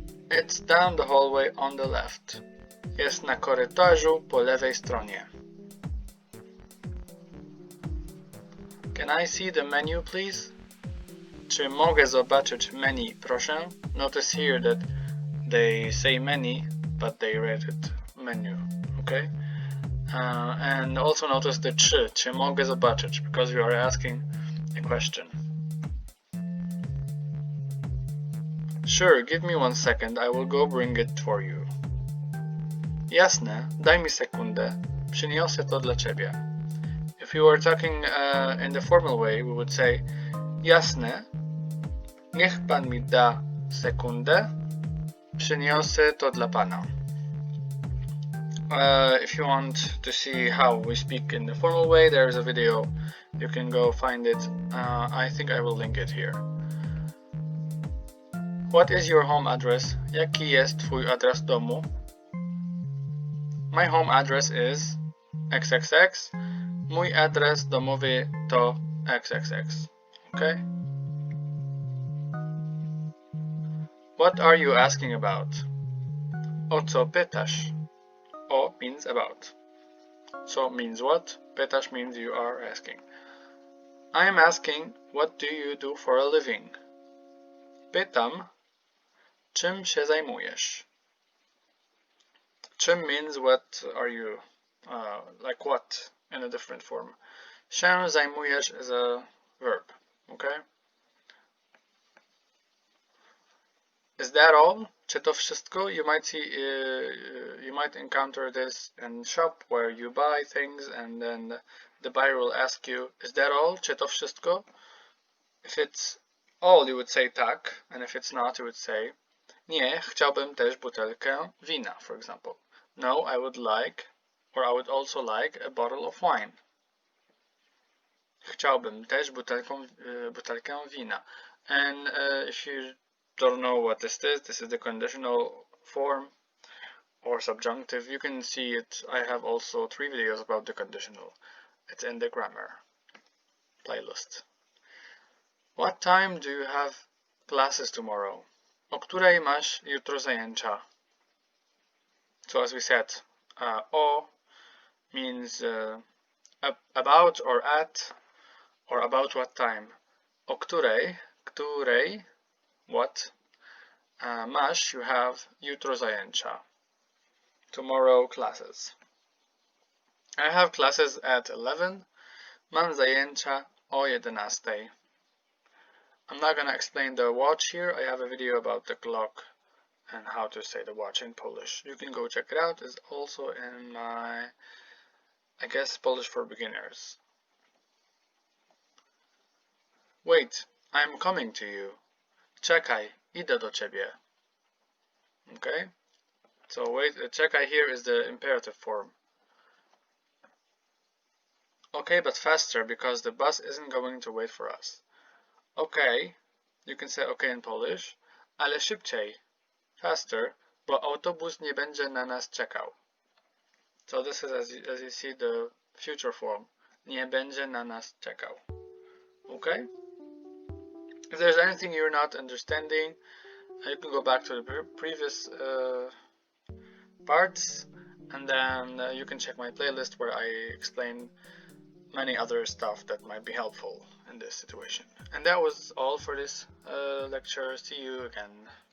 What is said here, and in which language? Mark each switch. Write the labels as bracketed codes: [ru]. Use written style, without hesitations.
[en] It's down the hallway on the left. [pl] Jest na korytarzu po lewej stronie. [en] Can I see the menu, please? [pl] Czy mogę zobaczyć menu, proszę? [en] Notice here that they say menu, but they read it menu, okay? And also notice the [pl] czy mogę zobaczyć, [en] because we are asking a question. Sure, give me 1 second, I will go bring it for you. [pl] Jasne, daj mi sekundę, przyniosę to dla ciebie. [en] If we were talking in the formal way, we would say [pl] jasne, niech pan mi da sekundę, przyniosę to dla pana. [en] If you want to see how we speak in the formal way, there is a video. You can go find it. I think I will link it here. What is your home address? [pl] Jaki jest twój adres domu? [en] My home address is XXX. [pl] Mój adres domowy to XXX. [en] Okay? What are you asking about? [pl] O co pytasz? [en] O means about. So means what? Pytasz means you are asking. I am asking, what do you do for a living? [pl] Pytam, czym się zajmujesz? [en] Czym means what are you, like what in a different form. [pl] Się zajmujesz [en] is a verb, okay? Is that all? [pl] Czy to wszystko? [en] You might see, you might encounter this in shop where you buy things and then the buyer will ask you, is that all? [pl] Czy to wszystko? [en] If it's all, you would say tak, and if it's not, you would say [pl] nie, chciałbym też butelkę wina, [en] for example. No, I would like, or I would also like a bottle of wine. [pl] Chciałbym też butelkę wina. [en] And if you don't know what this is the conditional form or subjunctive. You can see it. I have also 3 videos about the conditional. It's in the grammar playlist. What time do you have classes tomorrow? [pl] O której masz jutro zajęcia? [en] So as we said, o means about or at or about what time. [pl] O której, what? Masz, [en] you have [pl] jutro zajęcia. [en] Tomorrow classes. I have classes at 11. [pl] Mam zajęcia o 11. [en] I'm not gonna explain the watch here. I have a video about the clock and how to say the watch in Polish. You can go check it out. It's also in my, I guess, Polish for beginners. Wait, I'm coming to you. [pl] Czekaj, idę do ciebie. [en] Okay? So wait, czekaj here is the imperative form. Okay, but faster because the bus isn't going to wait for us. Okay, you can say okay in Polish, [pl] ale szybciej, faster, bo autobus nie będzie na nas czekał. [en] So this is as you see the future form. [pl] Nie będzie na nas czekał. [en] Okay? If there's anything you're not understanding, you can go back to the previous parts, and then you can check my playlist where I explain many other stuff that might be helpful in this situation. And that was all for this lecture. See you again.